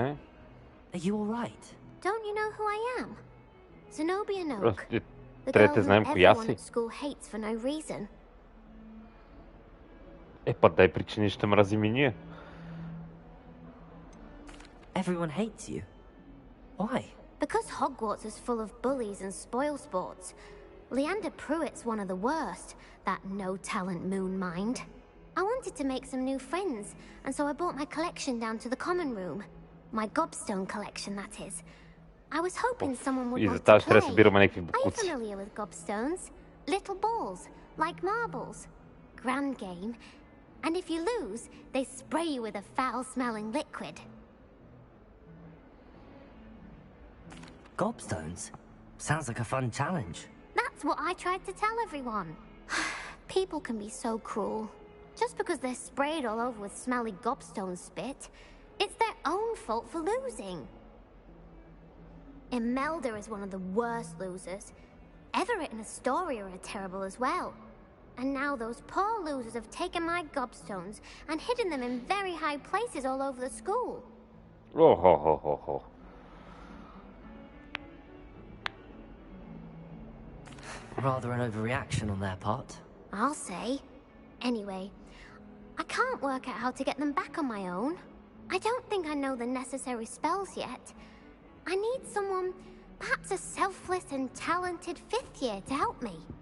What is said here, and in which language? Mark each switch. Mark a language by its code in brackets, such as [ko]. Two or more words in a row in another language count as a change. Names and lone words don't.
[en] Are you alright? Don't you know who I am? Zenobia Noak. [bg] Просто [en] The [bg] трябва [en] girl [bg] да [en] whom [bg] знаем коя [en] everyone [bg] си. [en] at school hates for no reason. [bg] Па дай причини, ще мразим и ние. [en] Everyone hates you. Why? Because Hogwarts is full of bullies and spoilsports. Leander Pruitt's one of the worst, that no-talent moon mind. I wanted to make some new friends, and so I brought my collection down to the common room. My gobstone collection, that is. I was hoping someone would [bg] И [en] want [bg] за [en] to [bg] тази ще трябва да [en] play. [bg] събираме някакви [en] Are you [bg] букуци. [en] familiar with gobstones? Little balls, like marbles. Grand game. And if you lose, they spray you with a foul-smelling liquid. Gobstones? Sounds like a fun challenge. That's what I tried to tell everyone. People can be so cruel. Just because they're sprayed all over with smelly gobstone spit, it's their own fault for losing. Imelda is one of the worst losers. Everett and Astoria are terrible as well. And now those poor losers have taken my gobstones and hidden them in very high places all over the school. Охо-хо-хо-хо. Rather an overreaction on their part. I'll say. Anyway, I can't work out how to get them back on my own. I don't think I know the necessary spells yet. I need someone, perhaps a selfless and talented fifth year to help me.